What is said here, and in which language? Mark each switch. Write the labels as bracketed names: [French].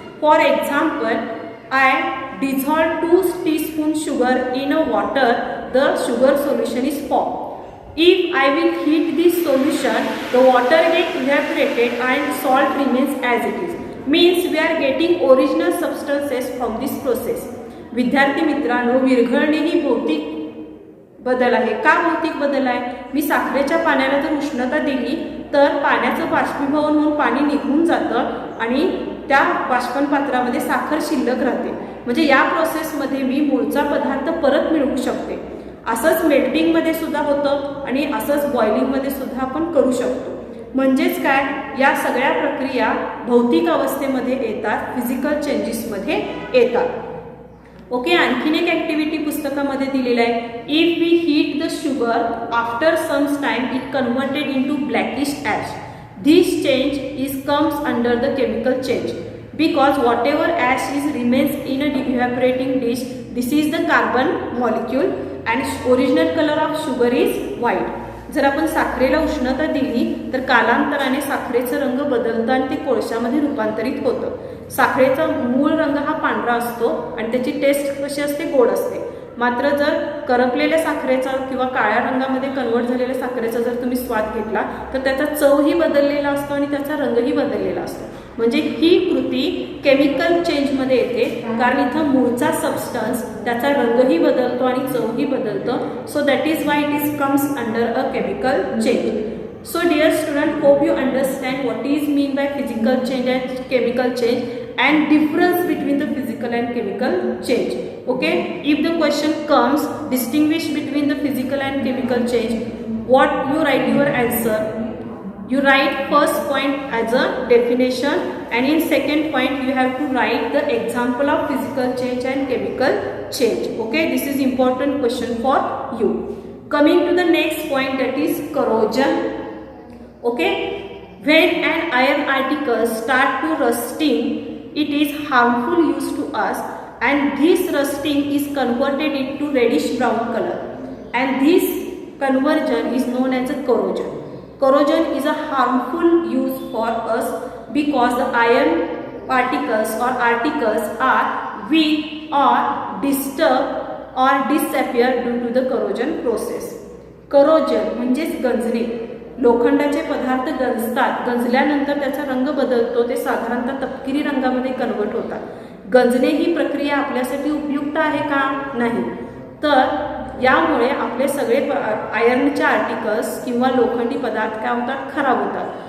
[English] For example, I dissolve 2 teaspoons sugar in a water. The sugar solution is formed. If I will heat this solution, the water gets evaporated and salt remains as it is. Means we are getting original substances from this process. [Marathi] विद्यार्थी मित्रांनो, विरघळणे ही भौतिक बदल आहे. का भौतिक बदल आहे? मी साखरेच्या पाण्याला जर उष्णता दिली तर पाण्याचं बाष्पीभवन होऊन पाणी निघून जातं आणि त्या बाष्पन पात्रामध्ये साखर शिल्लक राहते. म्हणजे या प्रोसेसमध्ये मी मूळचा पदार्थ परत मिळवू शकते. असंच मेल्टिंगमध्ये सुद्धा होतं आणि असंच बॉइलिंगमध्ये सुद्धा आपण करू शकतो. म्हणजेच काय, या सगळ्या प्रक्रिया भौतिक अवस्थेमध्ये येतात, फिजिकल चेंजेसमध्ये येतात. ओके, आणखीन एक ॲक्टिव्हिटी पुस्तकामध्ये दिलेलं आहे. [English] If we heat the sugar after some time it converted into blackish ash. This change comes under the chemical change because whatever ash remains in a evaporating dish, this is the carbon molecule and original color of sugar is white. [Marathi] जर आपण साखरेला उष्णता दिली तर कालांतराने साखरेचा रंग बदलतो आणि ते कोळशामध्ये रूपांतरित होतं. साखरेचा मूळ रंग हा पांढरा असतो आणि त्याची टेस्ट कशी असते, गोड असते. मात्र जर करपलेल्या साखरेचा किंवा काळ्या रंगामध्ये कन्वर्ट झालेल्या साखरेचा जर तुम्ही स्वाद घेतला तर त्याचा चवही बदललेला असतो आणि त्याचा रंगही बदललेला असतो. म्हणजे ही कृती केमिकल चेंजमध्ये येते कारण इथं मूळचा सबस्टन्स त्याचा रंगही बदलतो आणि चवही बदलतो. [English] So that is why it comes under a chemical change. So dear student, hope you understand what is mean by physical change and chemical change and difference between the physical and chemical change. Okay, if the question comes distinguish between the physical and chemical change, what you write your answer? You write first point as a definition and in second point you have to write the example of physical change and chemical change. Okay, this is important question for you. Coming to the next point, that is corrosion. Okay, when an iron article start to rusting, it is harmful use to us and this rusting is converted into reddish brown color and this conversion is known as a corrosion. Corrosion is a harmful use for us because the iron particles or articles are weak or disturbed or disappear due to the corrosion process. [Marathi] Corrosion म्हणजेच गंजणे. लोखंडाचे पदार्थ गंजतात, गंजल्यानंतर त्याचा रंग बदलतो, ते साधारणतः तपकिरी रंगामध्ये कन्वर्ट होतात. गंजणे ही प्रक्रिया आपल्यासाठी उपयुक्त आहे का? नाही. तर यामुळे आपले सगळे आयर्नचे आर्टिकल्स किंवा लोखंडी पदार्थ काय होतात, खराब होतात.